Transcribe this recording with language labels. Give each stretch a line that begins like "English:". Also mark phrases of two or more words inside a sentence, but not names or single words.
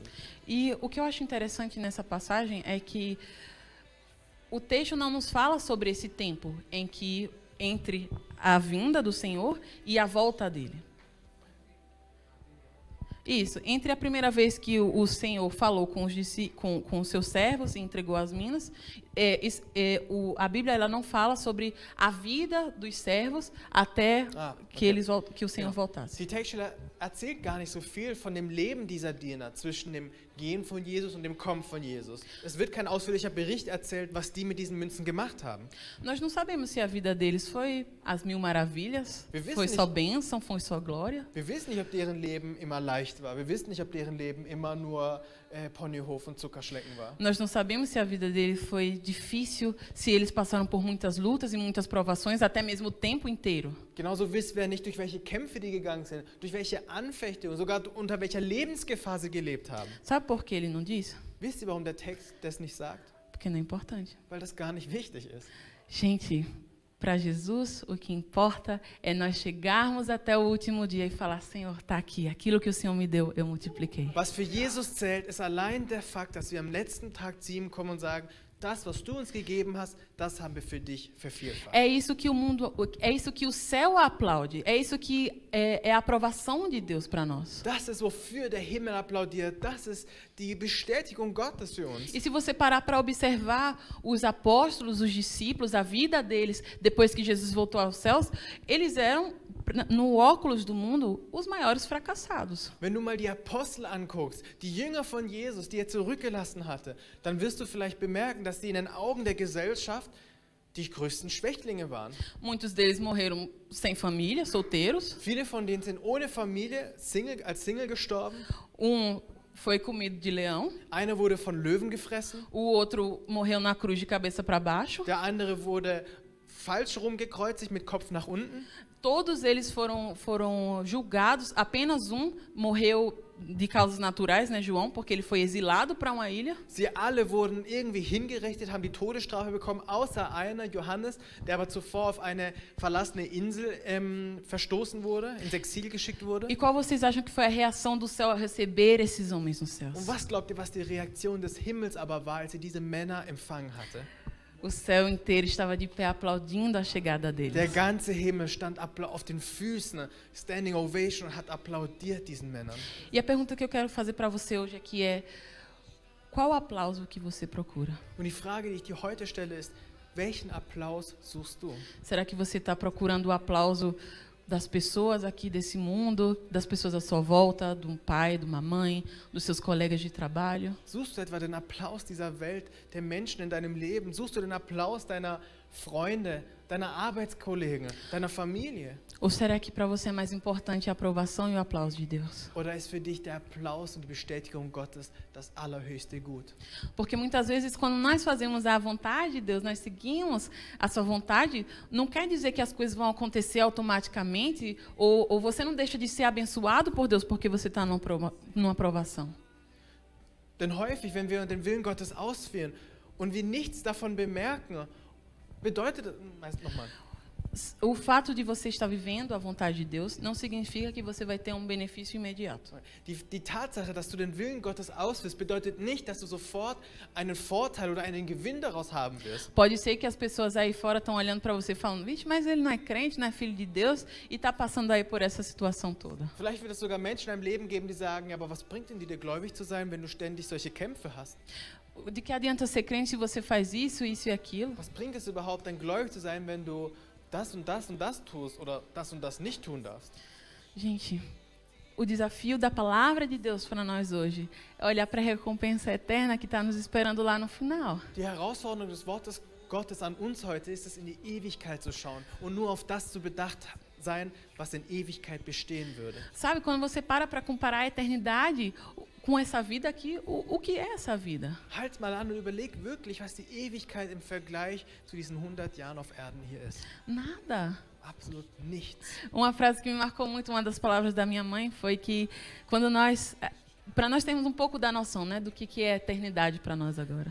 Portuguese: E o que eu acho interessante nessa passagem é que o texto não nos fala sobre esse tempo em que entre a vinda do Senhor e a volta dele. Isso, entre a primeira vez que o Senhor falou com os seus servos e entregou as minas, a Bíblia ela não fala sobre a vida dos servos até que o Senhor voltasse.
German: Die Textstelle erzählt gar nicht so viel von dem Leben dieser Diener zwischen dem Gehen von Jesus und dem Kommen von Jesus. Es wird kein ausführlicher Bericht erzählt, was die mit diesen Münzen gemacht haben.
Portuguese: Nós não sabemos se a vida deles foi as 1000 maravilhas, foi só bênção, foi só glória.
German: Wir wissen nicht, ob deren Leben immer leicht war. Wir wissen nicht, ob deren Leben immer nur Ponyhof und Zuckerschlecken war.
Portuguese: Nós não sabemos se a vida deles foi difícil, se eles passaram por muitas lutas e muitas provações, até mesmo o tempo inteiro.
German: Genauso wissen wir nicht, durch welche Kämpfe die gegangen sind, durch welche Anfechtungen, sogar unter welcher Lebensgefahr sie gelebt haben.
Portuguese: Sabe por que ele não diz?
German: Wisst ihr, warum der Text das nicht sagt?
Portuguese: Porque não é importante.
German: weil das gar nicht wichtig ist.
Portuguese: Gente, para Jesus, o que importa é nós chegarmos até o último dia e falar, Senhor, está aqui, aquilo que o Senhor me deu, eu multipliquei.
German: Was für Jesus zählt, ist allein der Fakt, dass wir am letzten Tag zu ihm kommen und sagen, das, was du uns gegeben hast, das haben wir für dich vervielfacht.
Portuguese: É isso que o mundo, é isso que o céu aplaude, é isso que é a aprovação de Deus para nós.
German: Das ist, wofür der Himmel applaudiert. Das ist die Bestätigung Gottes für uns.
Portuguese: E se você parar para observar os apóstolos, os discípulos, a vida deles, depois que Jesus voltou aos céus, eles eram, no óculos do mundo, os maiores fracassados.
German: Wenn du mal die Apostel anguckst, die Jünger von Jesus, die er zurückgelassen hatte, dann wirst du vielleicht bemerken, dass sie in den Augen der Gesellschaft die größten Schwächlinge waren.
Portuguese: Muitos deles morreram sem família, solteiros.
German: Viele von denen sind ohne Familie, als Single gestorben.
Portuguese: Foi comido de leão.
German: Einer wurde von Löwen gefressen.
Portuguese: O outro morreu na cruz de cabeça para baixo.
German: Der andere wurde falsch rumgekreuzigt mit Kopf nach unten.
Portuguese: Todos eles foram julgados. Apenas um morreu de causas naturais, né, João, porque ele foi exilado para uma ilha.
German: Sie alle wurden irgendwie hingerichtet, haben die Todesstrafe bekommen, außer einer, Johannes, der aber zuvor auf eine verlassene Insel verstoßen wurde, ins Exil geschickt wurde.
Portuguese: E qual vocês acham que foi a reação do céu a receber esses homens nos céus?
German: Und was glaubt ihr, was die Reaktion des Himmels aber war, als sie diese Männer empfangen hatte?
Portuguese: O céu inteiro estava de pé aplaudindo a chegada deles.
German: Der ganze Himmel stand auf den Füßen,
English: Standing Ovation,
German: und hat applaudiert diesen Männern.
Portuguese: E a pergunta que eu quero fazer para você hoje aqui é: qual aplauso que você procura?
German: Und die Frage, die ich dir heute stelle, ist: Welchen Applaus suchst du?
Portuguese: Será que você está procurando o aplauso das pessoas aqui desse mundo, das pessoas à sua volta, de um pai, de uma mãe, dos seus colegas de trabalho?
German: Suchst du etwa den Applaus dieser Welt, der Menschen in deinem Leben? Suchst du den Applaus deiner Freunde, deiner Arbeitskollegen, deiner Familie?
Portuguese: Ou será que para você é mais importante a aprovação e o aplauso de Deus?
German: Oder ist für dich der Applaus und die Bestätigung Gottes das allerhöchste Gut?
Portuguese: Porque muitas vezes quando nós fazemos a vontade de Deus, nós seguimos a sua vontade, não quer dizer que as coisas vão acontecer automaticamente, ou você não deixa de ser abençoado por Deus porque você está numa aprovação.
German: Denn häufig, wenn wir den Willen Gottes ausführen und wir nichts davon bemerken, bedeutet das, nochmal.
Portuguese: O fato de você estar vivendo a vontade de Deus não significa que você vai ter um benefício imediato.
German: Die Tatsache, dass du den Willen Gottes ausführst, bedeutet nicht, dass du sofort einen Vorteil oder einen Gewinn daraus haben wirst.
Portuguese: Pode ser que as pessoas aí fora estão olhando para você falando, vixe, mas ele não é crente, não é filho de Deus e está passando aí por essa situação toda.
German: Vielleicht wird es sogar Menschen in deinem Leben geben, die sagen, ja, aber was bringt denn dir gläubig zu sein, wenn du ständig solche Kämpfe hast?
Portuguese: De que adianta ser crente se você faz isso, isso e aquilo?
German: Was bringt es überhaupt, dann gläubig zu sein, wenn du das und das und das tust oder das und das nicht tun darfst?
Portuguese: Gente, o desafio da palavra de Deus para nós hoje é olhar para a recompensa eterna que está nos esperando lá no final.
German: Die Herausforderung des Wortes Gottes an uns heute ist es, in die Ewigkeit zu schauen und nur auf das zu bedacht sein, was in Ewigkeit bestehen würde.
Portuguese: Sabe, quando você para comparar a eternidade com essa vida aqui, o que é essa vida?
German: Halt mal an und überleg wirklich, was die Ewigkeit im Vergleich zu diesen 100 Jahren auf Erden hier ist.
Portuguese: Nada.
German: Absolut nichts.
Portuguese: Uma frase que me marcou muito, uma das palavras da minha mãe, foi que quando para nós termos um pouco da noção, né, do que é eternidade para nós agora.